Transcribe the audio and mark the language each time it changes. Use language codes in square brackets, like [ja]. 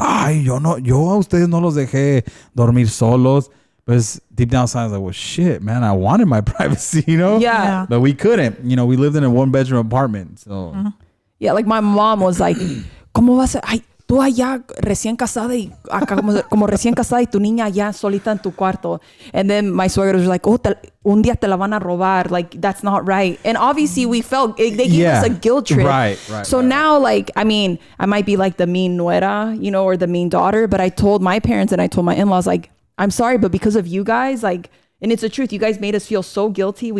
[es] Ay, yo a ustedes no los dejé dormir solos. [en] But deep down inside, I was like, well, shit, man, I wanted my privacy, Yeah. But we couldn't. We lived in a 1-bedroom apartment. So. Yeah, like my mom was like, [es] ¿cómo vas a...? Ay, tú allá recién casada y acá como recién casada y tu niña allá solita en tu cuarto. [en] And then my suegros were like, [es] un día te la van a robar. [en] Like, that's not right. And obviously we felt, they gave us a guilt trip. Right. So now, like, I mean, I might be like the mean nuera, or the mean daughter, but I told my parents and I told my in-laws, like, I'm sorry, but because of you guys, like, and it's the truth, you guys made us feel so guilty.